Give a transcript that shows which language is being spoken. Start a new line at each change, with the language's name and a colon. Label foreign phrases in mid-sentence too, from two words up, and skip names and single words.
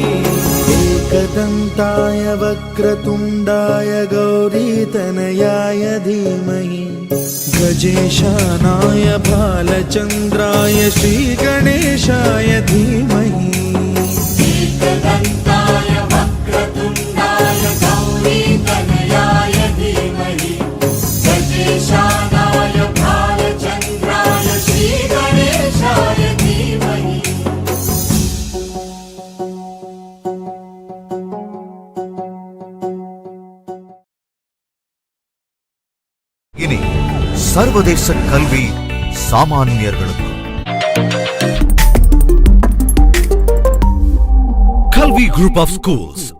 Sanskrit: एकदन्ताय वक्रतुण्डाय गौरीतनयाय धीमहि गजेशानाय भालचन्द्राय श्रीगणेशाय धीमहि एकदन्ताय वक्रतुण्डाय गौरीतनयाय धीमहि गजेशानाय भालचन्द्राय श्रीगणेशाय धीमहि
Tamil: இனி சர்வதேச கல்வி சாமானியர்களுக்கு கல்வி
English: group of schools